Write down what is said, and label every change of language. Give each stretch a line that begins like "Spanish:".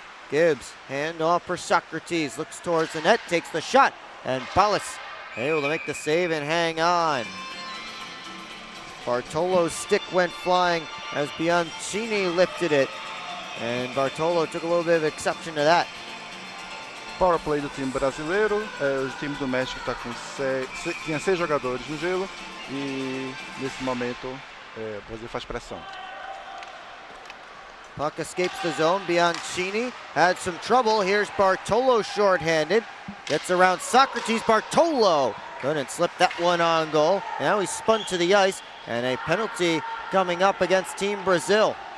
English: Gibbs, hand off for Socrates, looks towards the net, takes the shot, and Ballas able to make the save and hang on. Bartolo's stick went flying as Bianchini lifted it, and Bartolo took a little bit of exception to that.
Portuguese: Power play do time brasileiro, o time do México tinha 6 jogadores no gelo e nesse momento o Brasil faz pressão.
English: Puck escapes the zone. Bianchini had some trouble. Here's Bartolo shorthanded. Gets around Socrates. Bartolo couldn't slip that one on goal. Now he's spun to the ice, and a penalty coming up against Team Brazil.